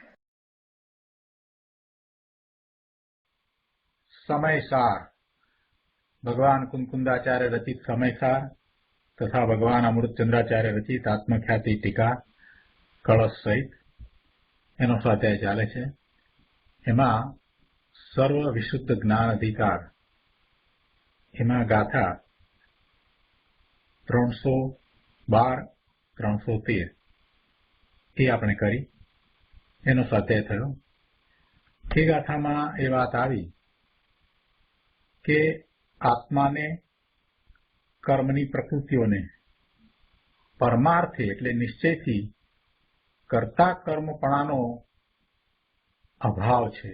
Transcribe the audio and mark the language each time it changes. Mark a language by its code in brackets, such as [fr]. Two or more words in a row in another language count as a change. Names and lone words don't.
[gu] સમયસાર ભગવાન કુંકુંદાચાર્ય રચિત સમયસાર તથા ભગવાન અમૃતચંદ્રાચાર્ય રચિત આત્મખ્યાતિ ટીકા કલશ સહિત એનો સ્વાધ્યાય ચાલે છે। એમાં સર્વ વિશુદ્ધ જ્ઞાન અધિકાર એમાં ગાથા 312 313 એ આપણે કરી એનો સ્વાધ્યાય થયો। એ ગાથામાં એ વાત આવી કે આત્માને કર્મની પ્રકૃતિઓને પરમાર્થે એટલે નિશ્ચયથી કર્તા કર્મપણાનો અભાવ છે।